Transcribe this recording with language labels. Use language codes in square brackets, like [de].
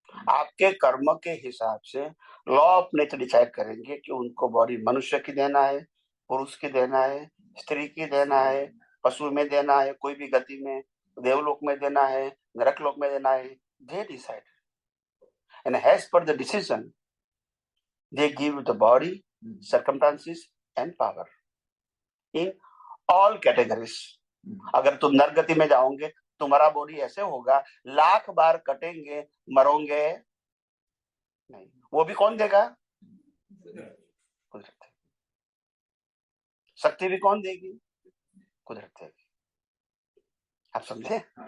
[hi] आपके कर्म के हिसाब से लॉ ऑफ नेचर डिसाइड करेंगे कि उनको बॉडी मनुष्य की देना है, पुरुष की देना है, स्त्री की देना है, पशु में देना है, कोई भी गति में, देवलोक में देना है, नरक लोक में देना है. [en] They decide and as per the decision they give the body, circumstances and power in all categories. [hi] अगर तुम नरगति में जाओगे, तुम्हारा बॉडी ऐसे होगा, 1,00,000 बार कटेंगे, मरोगे नहीं. वो भी कौन देगा? कुदरत. शक्ति भी कौन देगी? कुदरत देगी. आप समझे?